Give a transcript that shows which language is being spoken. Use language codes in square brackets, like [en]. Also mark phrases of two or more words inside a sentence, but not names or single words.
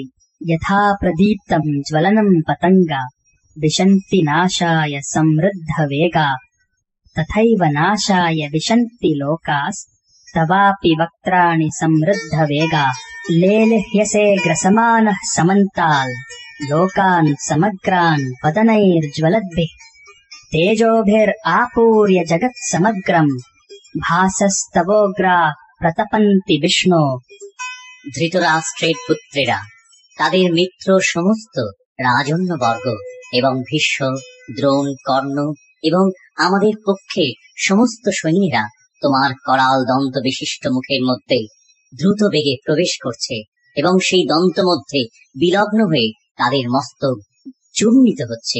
[sa] यथा प्रदीप्तम् ज्वलनम् पतङ्गा विशन्ति नाशाय समृद्धवेगा तथैव नाशाय विशन्ति लोकास्तवापि वक्त्राणि समृद्धवेगा। लेलिह्यसे ग्रसमानः समन्ताल् लोकान् समग्रान् वदनैर्ज्वलद्भिः तेजोभिरापूर्य जगत् समग्रम् भासस्तवोग्राः प्रतपन्ति विष्णो। [bn] ধৃতরাষ্ট্রের পুত্রেরা, তাদের মিত্র সমস্ত রাজন্যবর্গ এবং ভীষ্ম, দ্রোণ, কর্ণ এবং আমাদের পক্ষে সমস্ত সৈন্যরা তোমার করাল দন্ত বিশিষ্ট মুখের মধ্যে দ্রুত বেগে প্রবেশ করছে এবং সেই দন্ত মধ্যে বিলগ্ন হয়ে তাদের মস্তক চূর্ণিত হচ্ছে।